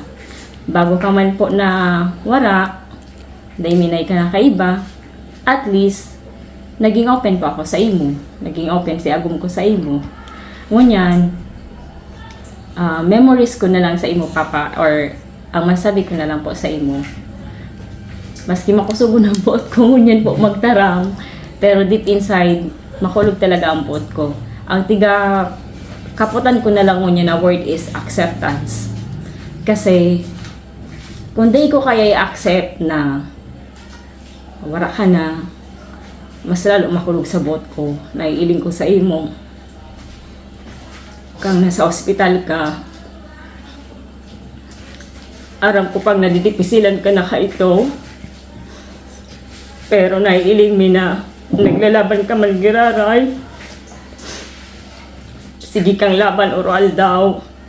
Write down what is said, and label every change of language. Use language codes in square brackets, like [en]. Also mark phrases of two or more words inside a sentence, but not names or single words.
[bik] Bago ka man po na wara, dahil minay ka na kaiba, [en] at least [bik] naging open po ako sa imo. Naging open si agum ko sa imo. Ngunyan, memories ko na lang sa imo Papa, or ang masabi ko na lang po sa imo, maski makusugo ng buot ko ngunyan po magtarang, pero [en] deep inside [bik] makulog talaga ang buot ko. Ang tiga kaputan ko na lang ngunyan na [en] word is acceptance, [tl] kasi kung di ko kaya i-accept na wala ka na, mas lalo [bik] makulog sa buot ko. Naiiling ko sa imo kang nasa ospital ka, aram ko pag nadidipisilan ka na ka ito, pero naiiling mi na naglalaban ka man giraray, sige kang laban oral daw.